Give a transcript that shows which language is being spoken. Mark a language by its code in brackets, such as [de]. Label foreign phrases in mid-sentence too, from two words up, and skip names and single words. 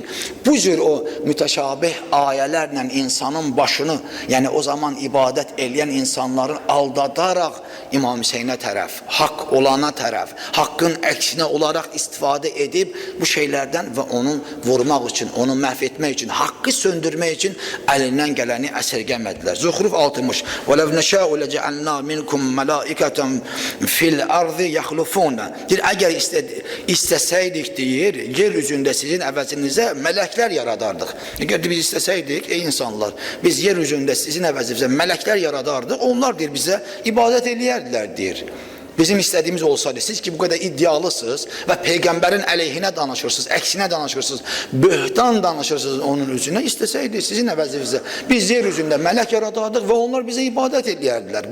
[tr] Bu cür o müteşabih ayelerle insanın başını, yani o zaman ibadet eleyen insanların aldadarak İmam Hüseyin'e taraf, hak olana taraf, hakkın eksine olarak istifade edip bu şeylerden ve onu vurmak için, onu mahvetmek için, hakkı söndürmek için elinden geleni esirgemediler. Zuhruf 60. [ar] وَلَوْ نَشَاءُ لَجَعَلْنَا مِنْكُمْ مَلَائِكَةً فِي الْأَرْضِ يَخْلُفُونَ. [az] Eğer isteseydik deyir, yeryüzünde sizin əvəzinizə melekler yaradardık. Eğer biz isteseydik ey insanlar, biz yeryüzünde sizin əvəzinizə melekler yaradardık, onlar deyir bize ibadet eləyərdiler deyir. Bizim istediğimiz olsaydı, siz ki bu kadar iddialısınız ve peygamberin aleyhine danışırsınız, eksine danışırsınız, böhtan danışırsınız onun üzerine, isteseydi sizin əvəzinizə biz yeryüzünde melek yaradardık ve onlar bize ibadet eləyərdiler.